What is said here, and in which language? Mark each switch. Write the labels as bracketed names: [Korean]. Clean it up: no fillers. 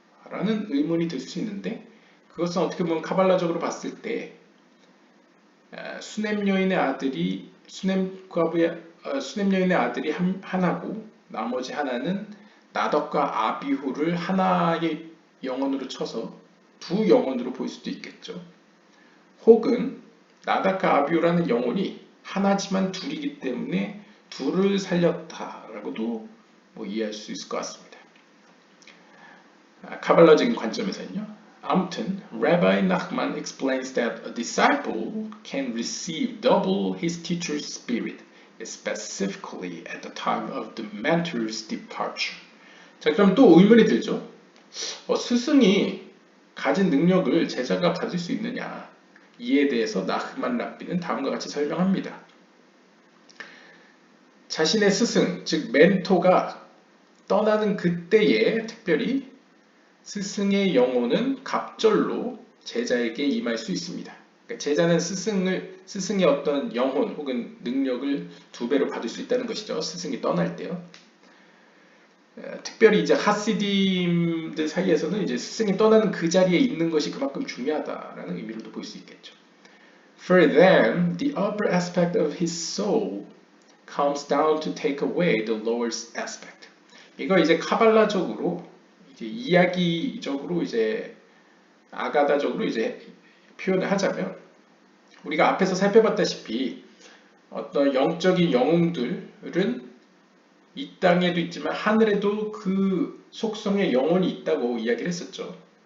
[Korean] 라는 의문이 들 수 있는데 그것은 어떻게 보면 카발라적으로 봤을 때 수넴 여인의 아들이 수넴 여인의 아들이 하나고 나머지 하나는 나답과 아비후를 하나의 영혼으로 쳐서 두 영혼으로 볼 수도 있겠죠. 혹은 나답과 아비후라는 영혼이 하나지만 둘이기 때문에 둘을 살렸다라고도 이해할 수 있을 것 같습니다. 카발라적인 관점에서는요. 아무튼 [English] Rabbi Nachman explains that a disciple can receive double his teacher's spirit, specifically at the time of the mentor's departure. [Korean] 자, 그럼 또 의문이 들죠. 스승이 가진 능력을 제자가 가질 수 있느냐? 이에 대해서 나흐만 랍비는 다음과 같이 설명합니다. 자신의 스승, 즉 멘토가 떠나는 그때에 특별히 스승의 영혼은 갑절로 제자에게 임할 수 있습니다. 그러니까 제자는 스승의 어떤 영혼 혹은 능력을 두 배로 받을 수 있다는 것이죠. 스승이 떠날 때요. 특별히 이제 하시딤들 사이에서는 이제 스승이 떠나는 그 자리에 있는 것이 그만큼 중요하다라는 의미로도 볼 수 있겠죠. [English] For them, the upper aspect of his soul comes down to take away the lower aspect. [Korean] 이거 이제 카발라적으로 이제 이야기적으로 이제 아가다적으로 이제 표현을 하자면 우리가 앞에서 살펴봤다시피 어떤 영적인 영웅들은 이 땅에도 있지만 하늘에도 그 속성의 영혼이 있다고 이야기를 했었죠.